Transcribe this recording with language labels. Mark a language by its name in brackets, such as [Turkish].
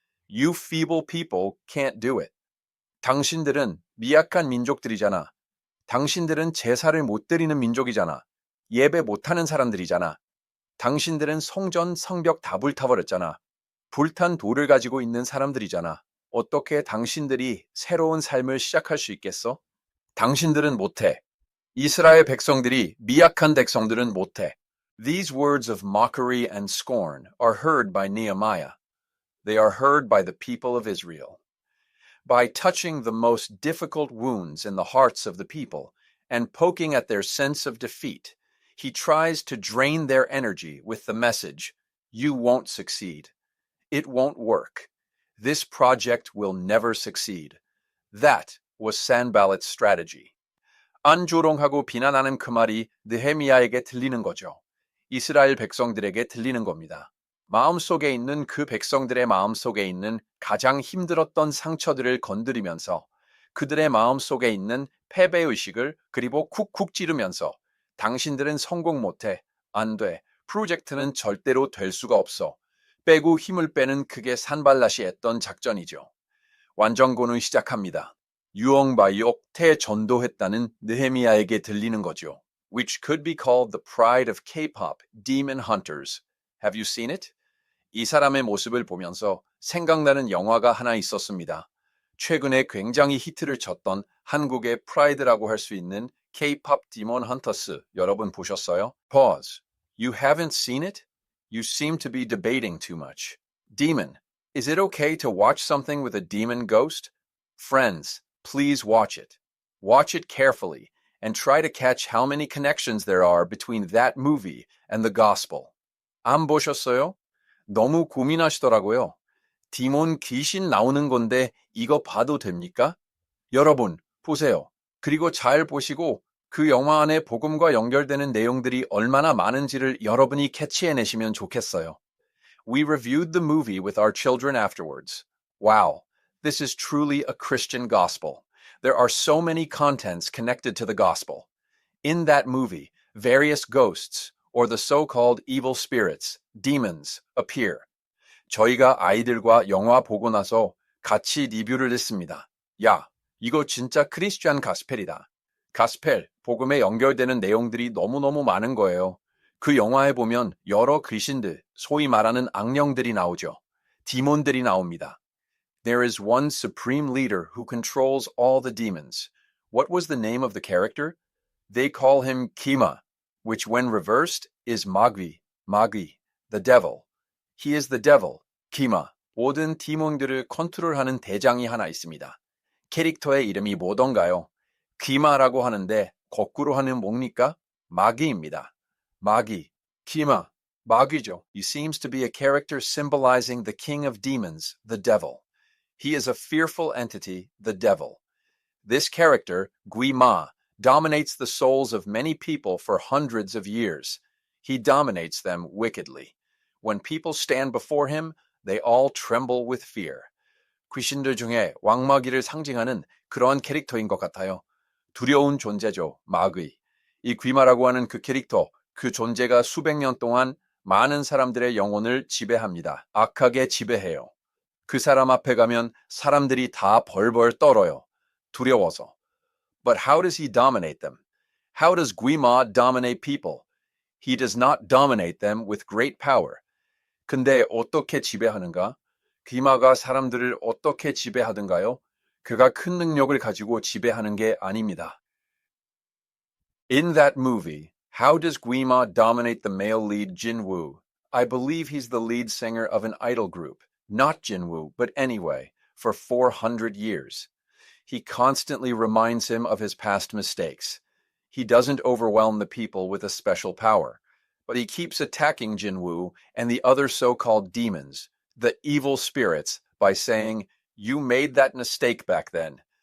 [English] You feeble people can't do it. [Korean] 당신들은 미약한 민족들이잖아. 당신들은 제사를 못 드리는 민족이잖아. 예배 못하는 사람들이잖아. 당신들은 성전, 성벽 다 불타버렸잖아. 불탄 돌을 가지고 있는 사람들이잖아. 어떻게 당신들이 새로운 삶을 시작할 수 있겠어? 당신들은 못해. 이스라엘 백성들이 미약한 백성들은 못해. [English] These words of mockery and scorn are heard by Nehemiah. They are heard by the people of Israel. By touching the most difficult wounds in the hearts of the people and poking at their sense of defeat, he tries to drain their energy with the message, you won't succeed. It won't work. This project will never succeed. That was Sanballat's strategy. [Korean] 안조롱하고 비난하는 그 말이 느헤미야에게 들리는 거죠. 이스라엘 백성들에게 들리는 겁니다. 마음속에 있는 그 백성들의 마음속에 있는 가장 힘들었던 상처들을 건드리면서 그들의 마음속에 있는 패배의식을 그리고 쿡쿡 찌르면서 당신들은 성공 못해, 안 돼, 프로젝트는 절대로 될 수가 없어. 빼고 힘을 빼는 그게 산발랏이 했던 작전이죠. 완전고는 시작합니다. 유엉바이옥 태전도했다는 느헤미야에게 들리는 거죠. [English] Which could be called the pride of K-pop, Demon Hunters. Have you seen it? [Korean] 이 사람의 모습을 보면서 생각나는 영화가 하나 있었습니다. 최근에 굉장히 히트를 쳤던 한국의 프라이드라고 할 수 있는 K-pop Demon Hunters 여러분 보셨어요? [English] Pause. You haven't seen it? You seem to be debating too much. Demon. Is it okay to watch something with a demon ghost? Friends, please watch it. Watch it carefully and try to catch how many connections there are between that movie and the gospel. [Korean] 안 보셨어요? 너무 고민하시더라고요. 디몬 귀신 나오는 건데 이거 봐도 됩니까? 여러분, 보세요. 그리고 잘 보시고 그 영화 안에 복음과 연결되는 내용들이 얼마나 많은지를 여러분이 캐치해내시면 좋겠어요. [English] We reviewed the movie with our children afterwards. Wow, this is truly a Christian gospel. There are so many contents connected to the gospel. In that movie, various ghosts, or the so-called evil spirits, demons, appear. [Korean] 저희가 아이들과 영화 보고 나서 같이 리뷰를 했습니다. 야, 이거 진짜 크리스찬 가스펠이다. 가스펠, 복음에 연결되는 내용들이 너무너무 많은 거예요. 그 영화에 보면 여러 귀신들, 소위 말하는 악령들이 나오죠. 디몬들이 나옵니다. [English] There is one supreme leader who controls all the demons. What was the name of the character? They call him Kima, which when reversed is Magui, the devil. He is the devil, Kima. [Korean] 모든 디몬들을 컨트롤하는 대장이 하나 있습니다. 캐릭터의 이름이 뭐던가요? 키마라고 하는데 거꾸로 하는 뭡니까? 마귀입니다. 마귀, 키마, 마귀죠. [English] He seems to be a character symbolizing the king of demons, the devil. He is a fearful entity, the devil. This character, Guima, dominates the souls of many people for hundreds of years. He dominates them wickedly. When people stand before him, they all tremble with fear. [Korean] 귀신들 중에 왕마귀를 상징하는 그런 캐릭터인 것 같아요. 두려운 존재죠, 마귀. 이 귀마라고 하는 그 캐릭터, 그 존재가 수백 년 동안 많은 사람들의 영혼을 지배합니다. 악하게 지배해요. 그 사람 앞에 가면 사람들이 다 벌벌 떨어요. 두려워서. [English] But how does he dominate them? How does Guima dominate people? He does not dominate them with great power. [Korean] 근데 어떻게 지배하는가? 귀마가 사람들을 어떻게 지배하던가요? 그가 큰 능력을 가지고 지배하는 게 아닙니다. [English] In that movie, how does Guima dominate the male lead Jinwoo? I believe he's the lead singer of an idol group. Not Jinwoo, but anyway, for 400 years. He constantly reminds him of his past mistakes. He doesn't overwhelm the people with a special power, but he keeps attacking Jinwoo and the other so-called demons, the evil spirits, by saying, you made that mistake back then.